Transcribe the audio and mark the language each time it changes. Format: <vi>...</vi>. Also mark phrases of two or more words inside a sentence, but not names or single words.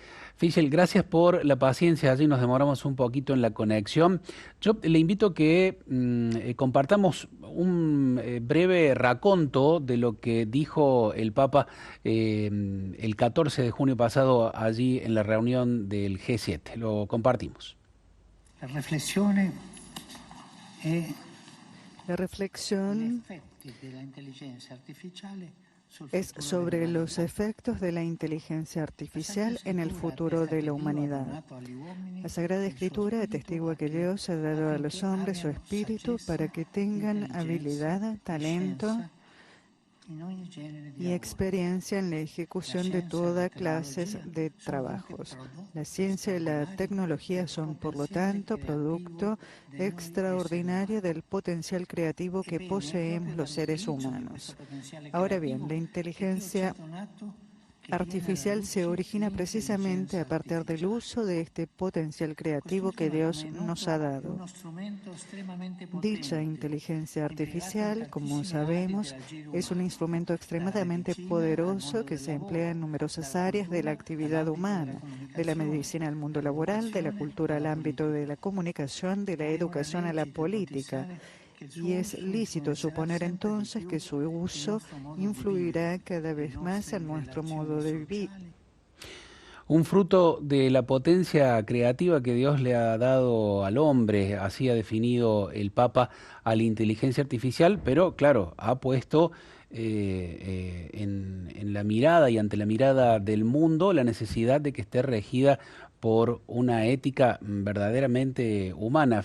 <es>Fischel, gracias por la paciencia. Allí nos demoramos un poquito en la conexión. Yo le invito a que compartamos un breve raconto de lo que dijo el Papa el 14 de junio pasado allí en la reunión del G7. Lo compartimos.</es> <it>La riflessione è</it> <es>La</es> <it>gli</it> <es>reflexión</es> <it>effetti dell'intelligenza artificiale sul</it> <es>es</es> <it>futuro</it> <es>sobre los</es> <it>dell'umanità.</it> <es>efectos de la inteligencia</es> <it>La Santa</it> <es>artificial en el</es> <it>Scrittura</it> <es>futuro</es> <it>attesta</it> <es>de</es> <it>che</it> <es>la</es> <it>Dio ha</it> <es>humanidad.</es> <it>donato agli uomini</it> <es>La Sagrada</es> <it>il suo</it> <es>Escritura</es> <it>spirito</it> <es>atestigua que Dios ha dado a los</es> <it>affinché</it> <es>hombres su</es> <it>abbiano</it> <es>espíritu para</es> <it>saggezza,</it> <es>que tengan</es> <it>intelligenza</it> <es>habilidad,</es> <it>e</it> <es>talento</es> <it>scienza in ogni genere di</it> <es>y</es> <it>lavoro.</it> <es>experiencia en la</es> <it>La</it> <es>ejecución de</es> <it>scienza e la</it> <es>toda clases</es> <it>tecnologia</it> <es>de</es> <it>sono dunque</it> <es>trabajos. La</es> <it>prodotti</it> <es>ciencia y la</es> <it>straordinari</it> <es>tecnología</es> <it>del</it> <es>son, por lo</es> <it>potenziale</it> <es>tanto,</es> <it>creativo</it> <es>producto</es> <it>di noi esseri</it> <es>extraordinario</es> <it>umani.</it> <es>del potencial creativo que</es> <it>Ebbene, è proprio</it> <es>poseemos los seres</es> <it>dall'utilizzo di questo</it> <es>humanos.</es> <it>potenziale</it> <es>Ahora bien,</es> <it>creativo</it> <es>la</es> <it>che Dio ci ha</it> <es>inteligencia</es> <it>donato che viene alla</it> <es>artificial se</es> <it>luce</it> <es>origina precisamente</es> <it>l'intelligenza</it> <es>a partir del</es> <it>artificiale.</it> <es>uso de este potencial creativo que</es> <it>Quest'ultima, come</it> <es>Dios</es> <it>è</it> <es>nos ha</es> <it>noto, è</it> <es>dado.</es> <it>uno strumento estremamente</it> <es>Dicha</es> <it>potente,</it> <es>inteligencia</es> <it>impiegato in</it> <es>artificial, como</es> <it>tantissimi ambiti</it> <es>sabemos,</es> <it>dell'agire</it> <es>es un</es> <it>umano,</it> <es>instrumento</es> <it>dalla</it> <es>extremadamente</es> <it>medicina al</it> <es>poderoso</es> <it>mondo</it> <es>que</es> <it>del</it> <es>se emplea en</es> <it>lavoro,</it> <es>numerosas</es> <it>dalla</it> <es>áreas de la</es> <it>cultura</it> <es>actividad</es> <it>all'ambito della</it> <es>humana, de la</es> <it>comunicazione,</it> <es>medicina al mundo laboral, de la</es> <it>dall'educazione</it> <es>cultura al</es> <it>alla</it> <es>ámbito de</es> <it>politica.</it> <es>la comunicación, de la</es> <it>È ora</it> <es>educación a la</es> <it>lecito</it> <es>política.</es> <it>ipotizzare che il</it> <es>Y</es> <it>suo</it> <es>es</es> <it>uso</it> <es>lícito</es> <it>influenzerà</it> <es>suponer</es> <it>sempre di</it> <es>entonces que</es> <it>più</it> <es>su</es> <it>il</it> <es>uso</es> <it>nostro modo di vivere,</it> <es>influirá cada</es> <it>le</it> <es>vez más</es> <it>nostre</it> <es>en nuestro</es> <it>relazioni</it> <es>modo de vivir.</es> <it>sociali.</it> <es>Un fruto de la potencia creativa que Dios le ha dado al hombre, así ha definido el Papa a la inteligencia artificial, pero claro, ha puesto en la mirada y ante la mirada del mundo la necesidad de que esté regida por una ética verdaderamente humana.</es>